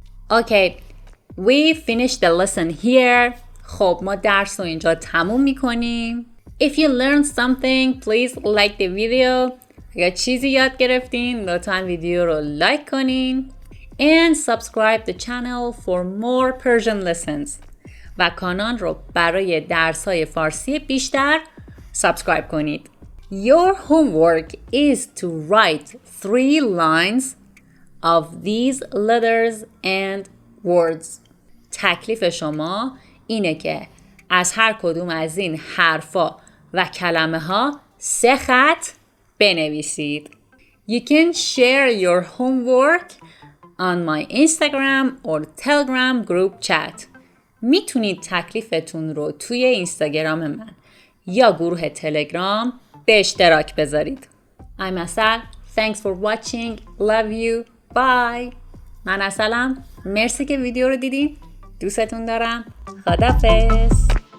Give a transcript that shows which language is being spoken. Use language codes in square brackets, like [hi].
[en] Okay, we finished the lesson here. [fa] خب ما درس رو اینجا تموم میکنیم. [en] If you learned something, please like the video. [fa] اگر چیزی یاد گرفتین لطفاً ویدیو رو لایک کنین. [en] And subscribe the channel for more Persian lessons. [fa] و کانال رو برای درس‌های فارسی بیشتر سابسکرایب کنید. [en] Your homework is to write 3 lines of these letters and words. [fa] تکلیف شما اینه که از هر کدوم از این حرفا و کلمه ها 3 خط بنویسید. [en] You can share your homework on my Instagram or Telegram group chat. [fa] میتونید تکلیفتون رو توی اینستاگرام من یا گروه تلگرام به اشتراک بذارید. [en] I'm Asal. Thanks for watching. Love you. Bye. [fa] من اصلم. مرسی که ویدیو رو دیدین. دوستتون دارم. خداحافظ.